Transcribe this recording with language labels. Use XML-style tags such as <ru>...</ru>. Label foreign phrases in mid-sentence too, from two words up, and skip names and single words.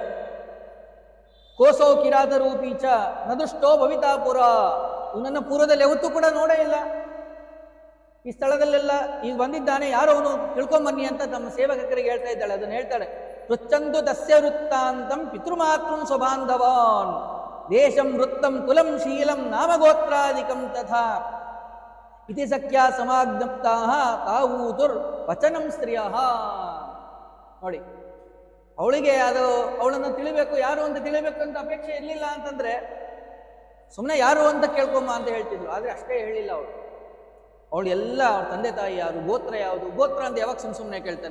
<sa>ಕೋಸೋ ಕಿರಾತ ರೂಪೀಚ ನದುಷ್ಟೋ ಭವಿತಾಪುರ.</sa> <kn>ಇವನನ್ನ ಪೂರ್ವದಲ್ಲಿ ಯಾವತ್ತೂ ಕೂಡ ನೋಡೇ ಇಲ್ಲ. ಈ ಸ್ಥಳದಲ್ಲೆಲ್ಲ ಈಗ ಬಂದಿದ್ದಾನೆ, ಯಾರೋ ಅವನು ತಿಳ್ಕೊಂಬನ್ನಿ ಅಂತ ತಮ್ಮ ಸೇವಕರಿಗೆ ಹೇಳ್ತಾ ಇದ್ದಾಳೆ. ಅದನ್ನು ಹೇಳ್ತಾಳೆ,</kn> <sa>ವೃಚ್ಚಂದು ತಸ್ಯ ವೃತ್ತಾಂತಂ ಪಿತೃಮಾತೃಂ ಸ್ವಬಾಂಧವಾನ್ ದೇಶಂ ವೃತ್ತಂ ಕುಲಂ ಶೀಲಂ ನಾಮಗೋತ್ರಾದಿಕಂ ತಥಾ ಇತಿ ಸಖ್ಯಾ ಸಮಾಜ್ಞಪ್ತಾಹ ತಾವೂತುರ್ ವಚನಂ ಸ್ತ್ರೀಯಃ.</sa> <kn>ನೋಡಿ, ಅವಳಿಗೆ ಅದು ಅವಳನ್ನು ತಿಳಿಬೇಕು, ಯಾರು ಅಂತ ತಿಳಿಬೇಕು ಅಂತ ಅಪೇಕ್ಷೆ ಇರಲಿಲ್ಲ ಅಂತಂದ್ರೆ ಸುಮ್ಮನೆ ಯಾರು ಅಂತ ಕೇಳ್ಕೊಂಬ ಅಂತ ಹೇಳ್ತಿದ್ರು. ಆದರೆ ಅಷ್ಟೇ ಹೇಳಿಲ್ಲ ಅವಳು ಎಲ್ಲ ಅವ್ರ ತಂದೆ ತಾಯಿ ಯಾರು, ಗೋತ್ರ ಯಾವುದು, ಗೋತ್ರ ಅಂತ ಯಾವಾಗ ಸುಮ್ಮನೆ ಕೇಳ್ತಾರೆ.</kn>